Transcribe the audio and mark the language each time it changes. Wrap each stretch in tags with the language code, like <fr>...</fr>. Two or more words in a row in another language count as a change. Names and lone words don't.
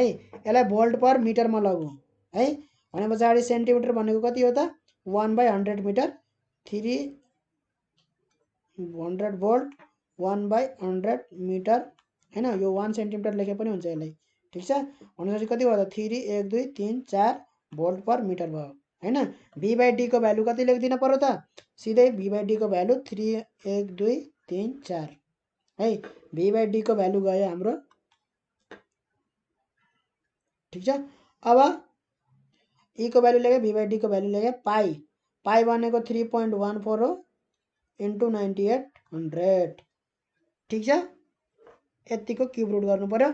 <ne>यसलाई</ne> <en>volt per meterमा</en> <ne>लगौँ है। भने पछाडि सेन्टिमिटर भनेको कति हो त 1/100 मिटर, 300 भोल्ट 1/100 मिटर हैन, यो 1 सेन्टिमिटर लेखे पनि हुन्छ यसलाई। ठीक छ, भनेपछि कति भयो त 3 1 2 3 4</ne> <en>volt per meter</en> <ne>भयो हैन।</ne> <en>V by D</en> <ne>को भ्यालु कति लेखिदिन पर्यो त, सिधै</ne> <en>V by D</en> <ne>को भ्यालु 3 1 2 3 4 है।</ne> <en>V by D</en> <ne>को भ्यालु गयो हाम्रो। ठीक छ, अब ई को भ्यालु लेखे,</ne> <en>V by D</en> <ne>को भ्यालु लेखे। पाई भनेको 3.14 हो इन्टु 9800। ठीक छ, यतिको</ne> <en>cube root</en> <ne>गर्नु पर्यो।</ne>